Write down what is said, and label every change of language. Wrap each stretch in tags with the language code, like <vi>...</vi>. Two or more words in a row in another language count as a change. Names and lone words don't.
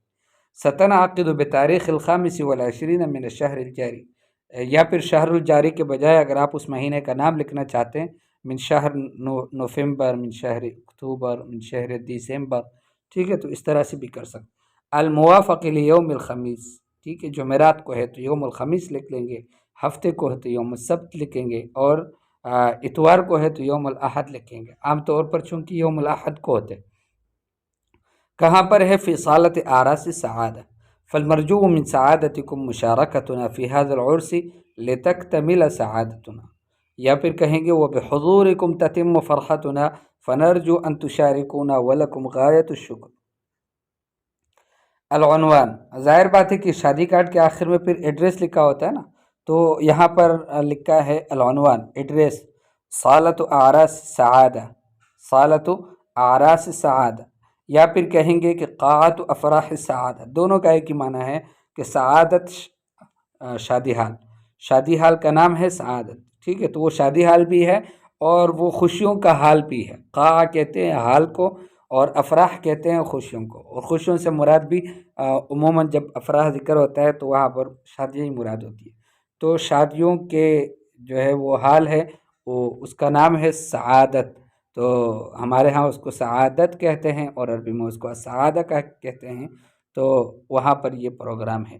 <ar>ستنعقد بتاریخ الخامس والعشرین من الشہر الجاری،</ar> <ur>یا پھر</ur> <ar>شہر الجاری</ar> <ur>کے بجائے اگر آپ اس مہینے کا نام لکھنا چاہتے ہیں،</ur> <ar>من شہر نوفمبر، من شہر اکتوبر، من شہر دسمبر،</ar> <ur>ٹھیک ہے، تو اس طرح سے بھی کر سکتے۔</ur> <ar>الموافق لیوم الخمیس،</ar> <ur>ٹھیک ہے، جمعرات کو ہے تو</ur> <ar>یوم الخمیس</ar> <ur>لکھ لیں گے، ہفتے کو ہے تو</ur> <ar>یوم السبت</ar> <ur>لکھیں گے، اور اتوار کو ہے تو</ur> <ar>یوم الاحد</ar> <ur>لکھیں گے، عام طور پر چونکہ</ur> <ar>یوم الاحد</ar> <ur>کو ہوتے۔ کہاں پر ہے؟</ur> <ar>فی صالۃ اعراس السعادہ، فالمرجو من سعادتکم مشارکتنا فی هذا العرس لتکتمل سعادتنا،</ar> <ur>یا پھر کہیں گے</ur> <ar>وبحضورکم تتم فرحتنا فنرجو ان تشارکونا ولکم غایت الشکر۔ العنوان،</ar> <ur>ظاہر بات ہے کہ شادی کارڈ کے آخر میں پھر ایڈریس لکھا ہوتا ہے نا، تو یہاں پر لکھا ہے العنوان، ایڈریس</ur> <ar>صالۃ اعراس سعادہ، صالۃ اعراس سعادہ،</ar> <ur>یا پھر کہیں گے کہ</ur> <ar>قاعۃ افراح سعادہ،</ar> <ur>دونوں کا ایک ہی معنی ہے کہ سعادت شادی حال، شادی حال کا نام ہے سعادت، ٹھیک ہے، تو وہ شادی حال بھی ہے اور وہ خوشیوں کا حال بھی ہے۔ قاع کہتے ہیں حال کو، اور افراح کہتے ہیں خوشیوں کو، اور خوشیوں سے مراد بھی عموماً جب افراح ذکر ہوتا ہے تو وہاں پر شادیاں ہی مراد ہوتی ہے، تو شادیوں کے جو ہے وہ حال ہے، وہ اس کا نام ہے سعادت، تو ہمارے ہاں اس کو سعادت کہتے ہیں اور عربی میں اس کو سعادہ کہتے ہیں، تو وہاں پر یہ پروگرام ہے۔</ur>